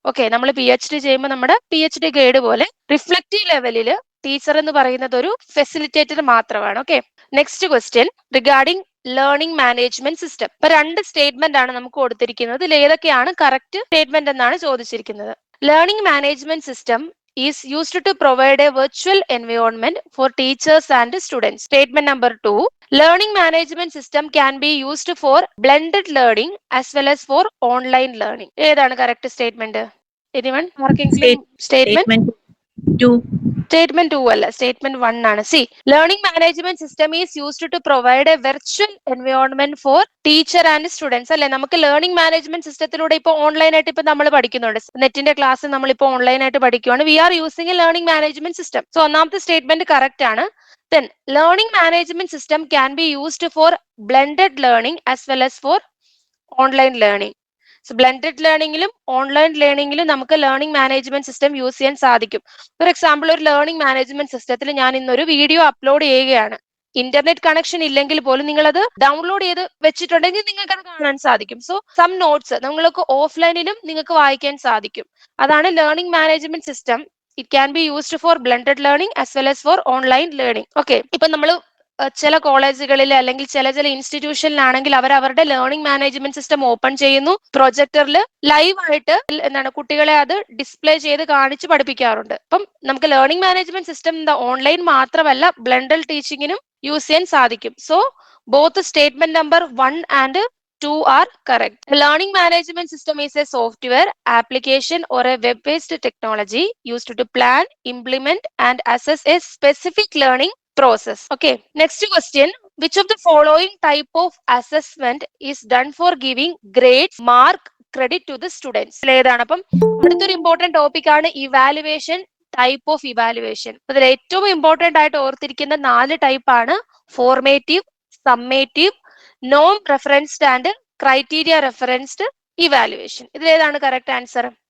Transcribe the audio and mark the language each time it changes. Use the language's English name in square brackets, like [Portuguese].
[Malayalam] Okay, നമ്മൾ PhD ചെയ്യുമ്പോൾ നമ്മുടെ PhD ഗൈഡ് പോലെ റിഫ്ലക്റ്റീവ് ലെവലില് ടീച്ചർ എന്ന് പറയുന്നത് ഒരു ഫെസിലിറ്റേറ്റർ മാത്രമാണ്. Okay, next question regarding learning management system. ഇപ്പൊ 2 സ്റ്റേറ്റ്മെന്റ് ആണ് നമുക്ക് കൊടുത്തിരിക്കുന്നത്. ഇതിൽ ഏതൊക്കെയാണ് കറക്റ്റ് സ്റ്റേറ്റ്മെന്റ് എന്നാണ് ചോദിച്ചിരിക്കുന്നത്. [English] Learning management system is used to provide a virtual environment for teachers and students. Statement number 2, learning management system can be used for blended learning as well as for online learning. [Malayalam] ഏതാണ് correct statement? [English] anyone? [Malayalam] ആർക്കെങ്കിലും statement 2. [English] Statement 2 [Malayalam] അല്ല, [English] Statement 1 ആണ്. See, learning management system is used to provide a virtual environment for teacher and students. [Malayalam] അല്ലെ, നമുക്ക് learning management സിസ്റ്റത്തിലൂടെ ഇപ്പോൾ online ആയിട്ട് ഇപ്പൊ നമ്മൾ പഠിക്കുന്നുണ്ട്. നെറ്റിന്റെ ക്ലാസ് നമ്മൾ ഇപ്പോൾ ഓൺലൈൻ ആയിട്ട് പഠിക്കുവാണ്. [English] We are using a learning management system. [Malayalam] So ഒന്നാമത്തെ സ്റ്റേറ്റ്മെന്റ് കറക്റ്റ് ആണ്. [English] Then learning management system can be used for blended learning as well as for online learning. [Malayalam] So blended ലേണിംഗിലും online ലേണിംഗിലും നമുക്ക് learning management system use ചെയ്യാൻ സാധിക്കും. For example, ഒരു learning management സിസ്റ്റത്തിൽ ഞാൻ ഇന്നൊരു video upload ചെയ്യുകയാണ്. Internet connection ഇല്ലെങ്കിൽ പോലും നിങ്ങൾ അത് ഡൗൺലോഡ് ചെയ്ത് വെച്ചിട്ടുണ്ടെങ്കിൽ നിങ്ങൾക്ക് അത് കാണാൻ സാധിക്കും. സോ സം നോട്ട്സ് നിങ്ങൾക്ക് ഓഫ്ലൈനിലും നിങ്ങൾക്ക് വായിക്കാൻ സാധിക്കും. അതാണ് learning management system. [English] It can be used for blended learning as well as for online learning. [Malayalam] Okay, ഇപ്പൊ നമ്മൾ ചില കോളേജുകളിൽ അല്ലെങ്കിൽ ചില ഇൻസ്റ്റിറ്റ്യൂഷനിലാണെങ്കിൽ അവർ അവരുടെ ലേണിംഗ് മാനേജ്മെന്റ് സിസ്റ്റം ഓപ്പൺ ചെയ്യുന്നു, പ്രൊജക്ടറിൽ ലൈവ് ആയിട്ട് എന്താണ് കുട്ടികളെ അത് ഡിസ്പ്ലേ ചെയ്ത് കാണിച്ച് പഠിപ്പിക്കാറുണ്ട്. അപ്പം നമുക്ക് ലേണിംഗ് മാനേജ്മെന്റ് സിസ്റ്റം ഓൺലൈൻ മാത്രമല്ല ബ്ലെൻഡൽ ടീച്ചിങ്ങിനും യൂസ് ചെയ്യാൻ സാധിക്കും. [English] So both statement number 1 and 2 are correct. A learning management system is a software, application or a web-based technology used to plan, implement and assess a specific learning process. Okay, next question. Which of the following type of assessment is done for giving grades, mark, credit to the students? [Malayalam] ഏതാണ്? അപ്പം അടുത്തൊരു important topic ആണ് evaluation, type of evaluation. അതിൽ ഏറ്റവും important ആയിട്ട് ഓർത്തിരിക്കുന്ന 4 type ആണ് formative, summative, Noam referenced and criteria referenced evaluation. ഇതിലേതാണ് correct answer?